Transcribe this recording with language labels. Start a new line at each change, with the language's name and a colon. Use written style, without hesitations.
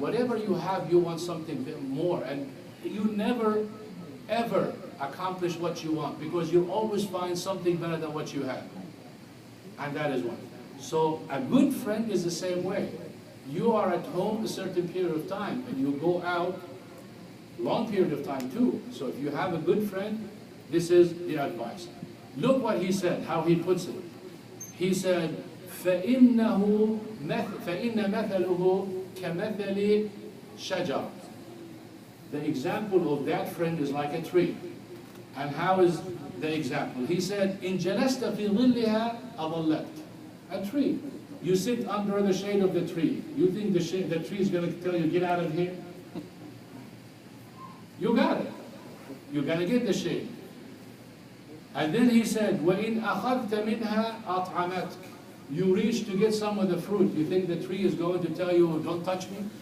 English: Whatever you have, you want something more. And you never, ever accomplish what you want, because you always find something better than what you have. And that is one. So a good friend is the same way. You are at home a certain period of time, and you go out long period of time too. So if you have a good friend, this is the advice. Look what he said, how he puts it. He said,
Arabic: فَإِنَّ مَثَلُهُ كَمَثَلِ شَجَرٍ.
English: The example of that friend is like a tree. And how is the example? He said,
Arabic: إِن جَلَسْتَ فِي ظِلِّهَا أَضَلَّتْ.
English: A tree. You sit under the shade of the tree. You think the tree is going to tell you, get out of here? You got it. You're going to get the shade. And then he said,
Arabic: وَإِنْ أَخَذْتَ مِنْهَا أَطْعَمَتْكَ.
English: You reach to get some of the fruit. You think the tree is going to tell you, don't touch me?